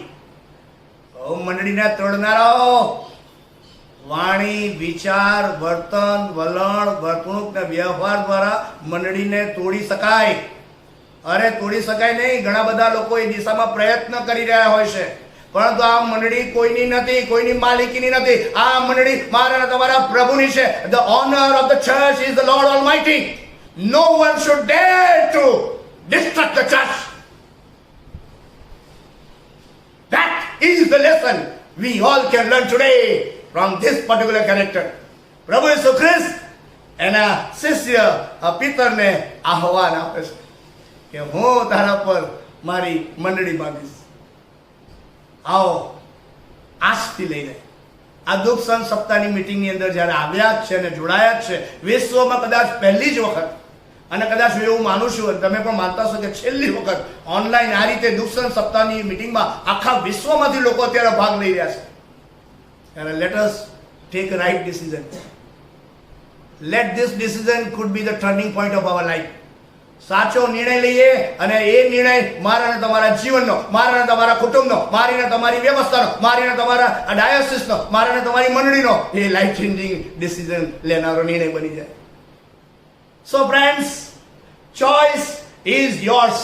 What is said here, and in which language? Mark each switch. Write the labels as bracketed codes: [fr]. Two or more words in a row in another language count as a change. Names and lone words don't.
[gu] મંડળીને તોડનારાઓ વાણી, વિચાર, વર્તન, વલણ, વર્તણૂક ને વ્યવહાર દ્વારા મંડળીને તોડી શકાય. અરે તોડી શકાય નહીં. ઘણા બધા લોકો એ દિશામાં પ્રયત્ન કરી રહ્યા હોય છે, પરંતુ આ મંડળી કોઈની નથી, કોઈની માલિકીની નથી. આ મંડળી મારા અને તમારા પ્રભુની છે. [en] The honor of the church is the Lord Almighty. No one should dare to destruct the church. That is the lesson we all can learn today from this particular character. [gu] પ્રભુ ઈસુ ખ્રિસ્ત એના શિષ્ય પિતરને આહવાન આપે છે કે હું તારા પર મારી મંડળી બાંધીશ. આવો આજથી લઈને આ દુઃખ સહન સપ્તાહની મીટિંગની અંદર જ્યારે આવ્યા જ છે અને જોડાયા જ છે, વિશ્વમાં કદાચ પહેલી જ વખત, અને કદાચ હું એવું માનું છું અને તમે પણ માનતા છો કે છેલ્લી વખત ઓનલાઈન આ રીતે દુઃખ સહન સપ્તાહની મીટિંગમાં આખા વિશ્વમાંથી લોકો અત્યારે ભાગ લઈ રહ્યા છે. [en] ત્યારે let us take a right decision. Let this decision could be the turning point of our life. [gu] સાચો નિર્ણય લઈએ અને એ નિર્ણય મારા ને તમારા જીવનનો, મારા ને તમારા કુટુંબનો, મારી ને તમારી વ્યવસ્થાનો, મારી ને તમારા ડાયોસિસનો, મારા ને તમારી મંડળીનો એ [en] life changing decision [gu] લેનારો નિર્ણય બની જાય. [en] So friends, choice is yours.